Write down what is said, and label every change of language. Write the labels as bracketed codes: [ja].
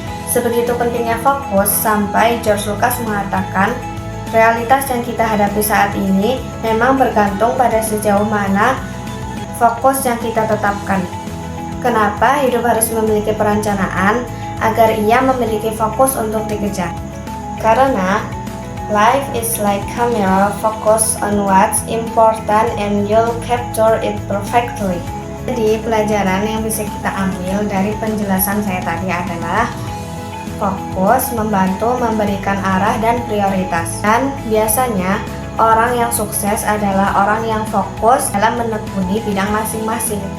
[id] Sebegitu pentingnya fokus sampai George Lucas mengatakan, realitas yang kita hadapi saat ini memang bergantung pada sejauh mana fokus yang kita tetapkan. Kenapa hidup harus memiliki perencanaan? Agar ia memiliki fokus untuk dikejar. Karena [en] life is like camera, focus on what's important and you'll capture it perfectly. [id] Jadi pelajaran yang bisa kita ambil dari penjelasan saya tadi adalah fokus membantu memberikan arah dan prioritas. Dan biasanya orang yang sukses adalah orang yang fokus dalam menekuni bidang masing-masing.